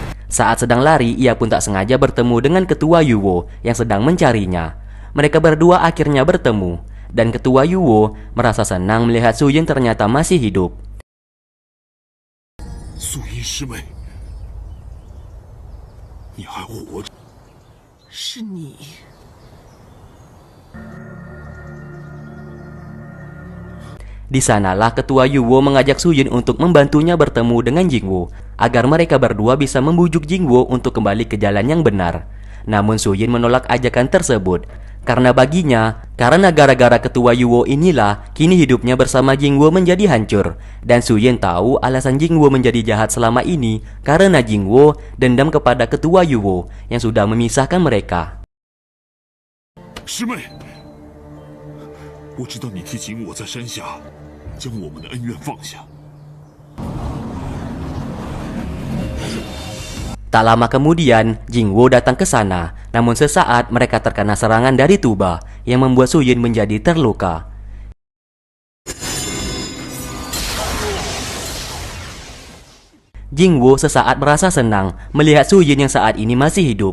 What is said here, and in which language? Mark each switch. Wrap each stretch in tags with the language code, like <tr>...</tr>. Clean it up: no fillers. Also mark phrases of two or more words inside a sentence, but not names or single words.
<id>Saat sedang lari, ia pun tak sengaja bertemu dengan ketua Yuwo yang sedang mencarinya. Mereka berdua akhirnya bertemu, dan ketua Yuwo merasa senang melihat Su Yin ternyata masih hidup.</id> <zh>素音师妹，你还活着？是你。</zh> <id>Di sanalah ketua Yuwo mengajak Su Yin untuk membantunya bertemu dengan Jingwo agar mereka berdua bisa membujuk Jingwo untuk kembali ke jalan yang benar. Namun Su Yin menolak ajakan tersebut karena baginya, karena gara-gara ketua Yuwo inilah kini hidupnya bersama Jingwo menjadi hancur. Dan Su Yin tahu alasan Jingwo menjadi jahat selama ini karena Jingwo dendam kepada ketua Yuwo yang sudah memisahkan mereka.</id> <zh>师妹，我知道你替景我在山下将我们的恩怨放下。</zh> <id>Tak lama kemudian, Jingwo datang ke sana. Namun sesaat mereka terkena serangan dari Tuba yang membuat Su Yin menjadi terluka. Jingwo sesaat merasa senang melihat Su Yin yang saat ini masih hidup.</id>